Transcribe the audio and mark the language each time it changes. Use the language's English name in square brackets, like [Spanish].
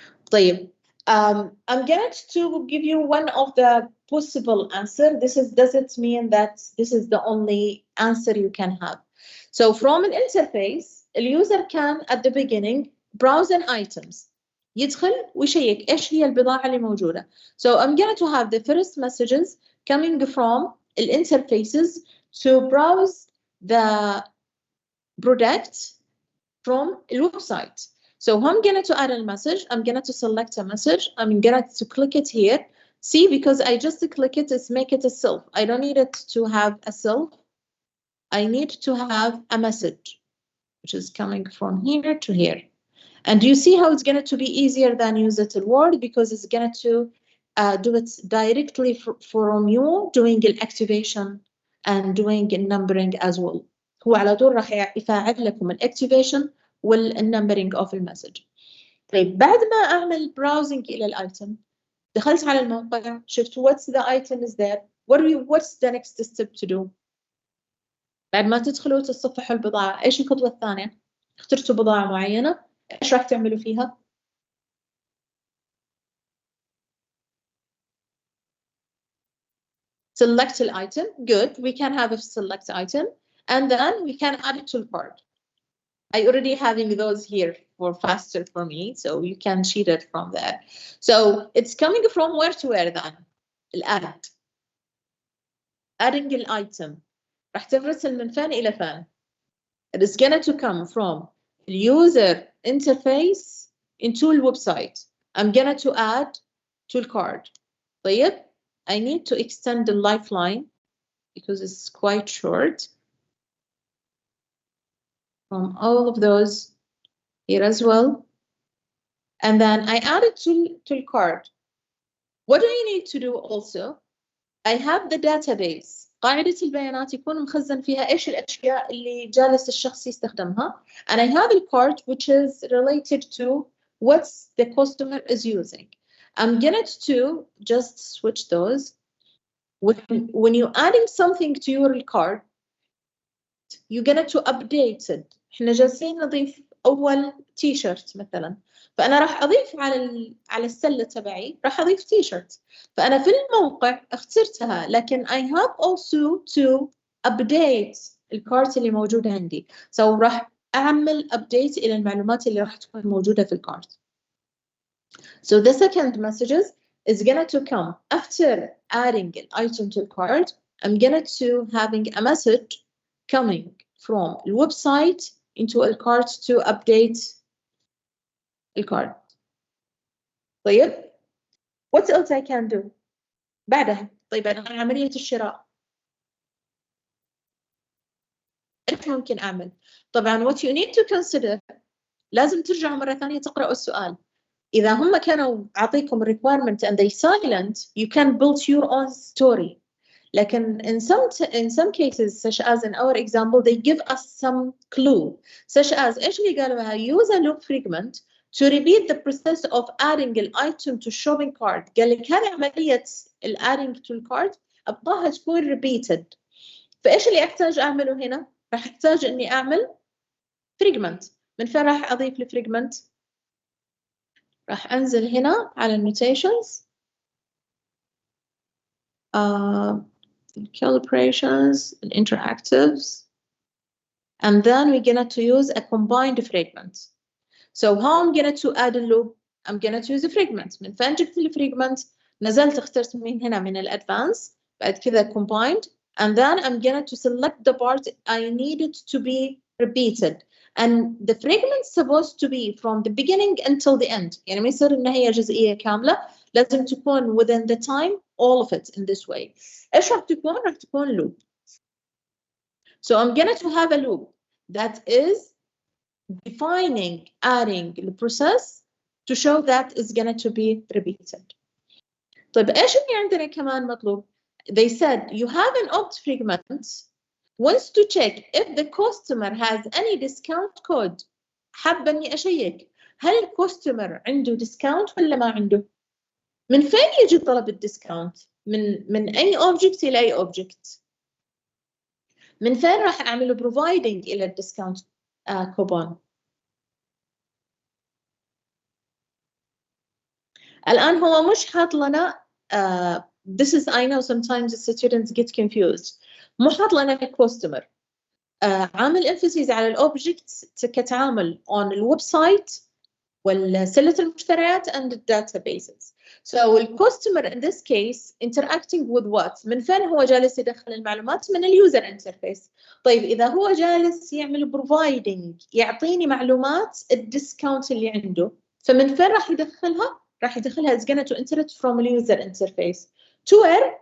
[English] طيب, I'm going to give you one of the possible answer. Does it mean that this is the only answer you can have? So from an interface, the user can at the beginning browse an items. [Arabic] يدخل ويشيك إيش هي البضاعة اللي موجودة. [English] So I'm going to have the first messages coming from the interfaces to browse the product from the website. So I'm going to add a message. I'm going to select a message. I'm going to click it here. See, because I just click it, it's make it a self. I don't need it to have a self. I need to have a message, which is coming from here to here. And you see how it's going to be easier than use it in Word, because it's going to do it directly from you doing the activation and doing the numbering as well. [Arabic] هو على طول راح يفعل لكم الاكتيفيشن والنمبرينج اوف المسج. طيب بعد ما اعمل براوزنج الى الايتم، دخلت على الموقع، شفت [English] what's the item is there, what's the next step to do. [Arabic] بعد ما تدخلوا تصفحوا البضاعة، ايش الخطوة الثانية؟ اخترتوا بضاعة معينة، ايش راح تعملوا فيها؟ [English] select an item. Good, we can have a select item, and then we can add it to the cart. I already having those here for faster for me, so you can cheat it from there. So it's coming from where to where then? الآد. Adding an item. [Arabic] راح ترسل من فين إلى فين. [English] It is going to come from the user interface into the website. I'm gonna to add to the card. طيب, I need to extend the lifeline because it's quite short from all of those here as well. And then I add it to the card. What do I need to do also? I have the database. [Arabic] قاعدة البيانات يكون مخزن فيها إيش الأشياء اللي جالس الشخص يستخدمها. [English] And I have a card which is related to what the customer is using. I'm going to just switch those. When you're adding something to your card, you're going to update it. [Arabic] إحنا جالسين نضيف أول تيشيرت مثلا. فأنا راح أضيف على السلة تبعي راح أضيف تيشيرت. فأنا في الموقع اخترتها لكن [English] I have also to update [Arabic] الكارت اللي موجودة عندي. So راح أعمل update إلى المعلومات اللي راح تكون موجودة في الكارت. [English] So the second messages is going to come after adding an item to the cart. I'm going to having a message coming from the website into a cart to update the cart. طيب, what else I can do? [Arabic] بعدها, طيب أنا عملية الشراء. إيش ممكن أعمل؟ طبعاً [English] what you need to consider [Arabic] لازم ترجعوا مرة ثانية تقرأوا السؤال. إذا هم كانوا عطيكم [English] requirement and they silent, you can build your own story. لكن in some cases, such as in our example, they give us some clue, such as [Arabic] إيش اللي قالوها? [English] Use a loop fragment to repeat the process of adding an item to shopping cart. [Arabic] قال لك هذه عملية adding to cart أبغاها تكون repeated. فإيش اللي أحتاج أعمله هنا؟ راح أحتاج إني أعمل fragment. من فين راح أضيف الفريجمنت؟ راح أنزل هنا على النوتيشنز. [English] calibrations, interactives, and then we're going to use a combined fragment. So how I'm going to add a loop? I'm going to use a fragment. [Arabic] من فين جبت الفريجمنت؟ نزلت اخترت من هنا من الادفانس بعد كذا combined, [English] and then I'm going to select the part I need it to be repeated. And the fragment is supposed to be from the beginning until the end. [Arabic] يعني ما يصير إنها هي جزئية كاملة. لازم تكون [English] within the time, all of it in this way. [Arabic] إيش راح تكون؟ راح تكون loop. [English] So I'm going to have a loop that is defining, adding the process to show that it's going to be repeated. [Arabic] طيب إيش اللي عندنا كمان مطلوب? [English] They said you have an opt fragment wants to check if the customer has any discount code. [Arabic] حابة إني أشيك هل الكاستمر عنده discount ولا ما عنده؟ من فين يجي طلب الديسكاونت؟ من أي object إلى أي object؟ من فين راح أعمل providing إلى الديسكاونت coupon؟ الآن هو مش حاط لنا [English] this is I know sometimes the students get confused. [Arabic] مو حاط لنا الكاستمر. عامل emphasis على الأوبجكتس كتعامل on الويب سايت والسلة المشتريات [English] and the databases. So the customer in this case interacting with what? [Arabic] من فين هو جالس يدخل المعلومات؟ من اليوزر انترفيس. طيب إذا هو جالس يعمل providing يعطيني معلومات الديسكاونت اللي عنده، فمن فين راح يدخلها؟ راح يدخلها [English] is going to enter it from the user interface to where?